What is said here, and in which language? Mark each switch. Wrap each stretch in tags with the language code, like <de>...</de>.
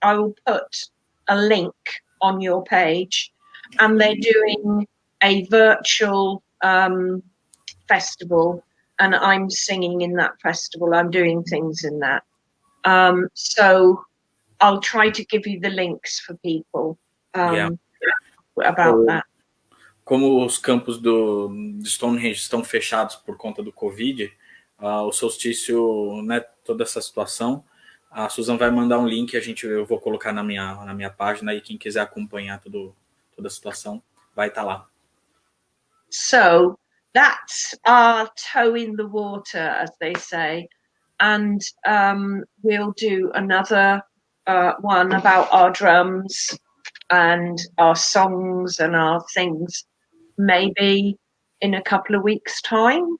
<en>I will put a link on your page, and they're doing a virtual festival, and I'm singing in that festival. I'm doing things in that. So I'll try to give you the links for people Yeah. about that.</en> <pt>Como os campos de Stonehenge estão fechados por conta do Covid, o solstício, né, toda essa situação, a Susan vai mandar um link, eu vou colocar na minha página, e quem quiser acompanhar toda a situação vai estar lá.</pt> <en>So that's our toe in the water, as they say. And we'll do another one about our drums and our songs and our things, maybe in a couple of weeks' time.</en>